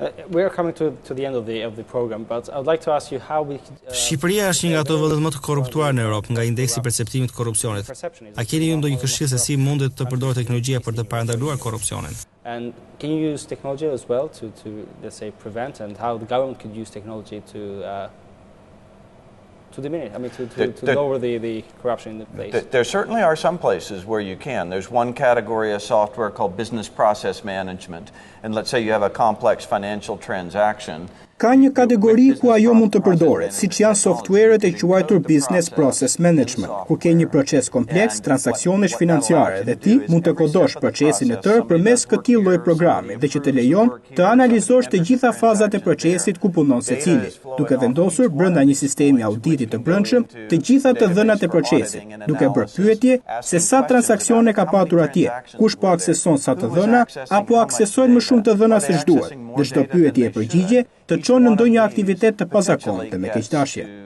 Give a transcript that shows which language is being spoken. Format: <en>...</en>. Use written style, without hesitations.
<en>We are coming to the end of the program, but I would like to ask you how we</en> <sq>Shqipëria është një nga ato vendet më të korruptuara në Europë nga indeksi i perceptimit të korrupsionit. A keni ju ndonjë këshill se si mundet të përdorë teknologjia për të parandaluar korrupsionin?</sq> <en>And can you use technology as well to let's say prevent, and how the government could use technology to diminish, to lower the corruption in the place? There certainly are some places where you can. There's one category of software called business process management. And let's say you have a complex financial transaction.</en> <sq>Ka një kategori ku ajo mund të përdoret, siç janë softwarët e quajtur business process management, ku ke një proces kompleks transaksionesh financiare dhe ti mund të kodosh procesin e tërë përmes këtij lloji programi dhe që të lejon të analizosh të gjitha fazat e procesit ku punon secili, duke vendosur brenda një sistemi auditi të brendshëm të gjitha të dhënat e procesit, duke bërë pyetje se sa transaksione ka patur atje, kush po akseson sa të dhëna apo aksesojnë më shumë të dhëna se ç'duhet, dhe çdo pyetje e përgjigje të çon në ndonjë aktivitet të pazakontë dhe me keqdashje.</sq>